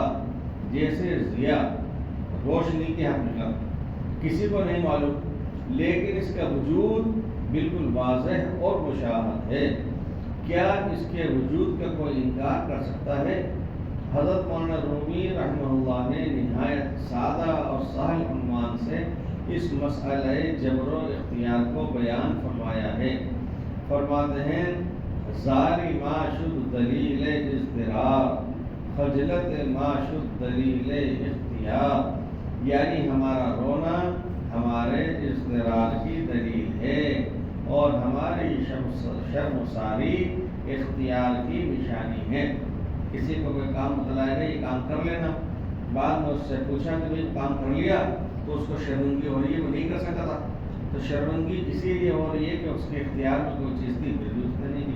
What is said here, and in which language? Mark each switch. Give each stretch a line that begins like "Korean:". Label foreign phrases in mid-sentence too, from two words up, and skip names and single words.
Urdu: جیسے ضیاء، روشنی کی حقیقت کسی کو نہیں معلوم، لیکن اس کا وجود بالکل واضح اور مشاہد ہے۔ کیا اس کے وجود کا کوئی انکار کر سکتا ہے؟ حضرت مولانا رومی رحمہ اللہ نے نہایت سادہ اور سہل عنوان سے اس مسئلہ جبر و اختیار کو بیان فرمایا ہے۔ فرماتے ہیں
Persian: زاری ما شد دلیل اضطرار، خجلت ما شد دلیل اختیار،
Urdu: یعنی ہمارا رونا ہمارے اضطرار کی دلیل ہے اور ہماری شرمساری اختیار کی نشانی ہے۔ کسی کو کوئی کام بتلایا گیا یہ کام کر لینا، بعد میں اس سے پوچھا کہ بھائی کام کر لیا، تو اس کو شرمندگی ہو رہی ہے، وہ نہیں کر سکتا تھا، تو شرمندگی اسی لیے ہو رہی ہے کہ اس کے اختیار میں کوئی چیز تھی پھر بھی اس نے نہیں کی۔